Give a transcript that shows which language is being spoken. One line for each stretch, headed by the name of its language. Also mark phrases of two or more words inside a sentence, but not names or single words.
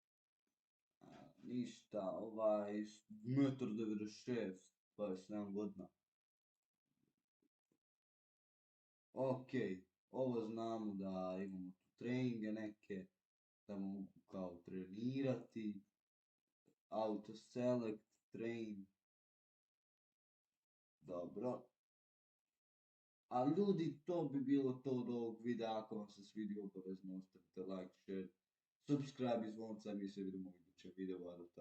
Croatian: Ništa, ovaj 1,96 m, 27 godina. Ok, ovo znamo da imamo tu treninge neke, da mogu kao trenirati.
English: Auto select, train.
Croatian: Dobro. A ljudi, to bi bilo to od ovog videa. Ako vam se svidio, obavezno ostavite
English: like, share, subscribe
Croatian: i zvonca, mi se vidimo u idućem videu.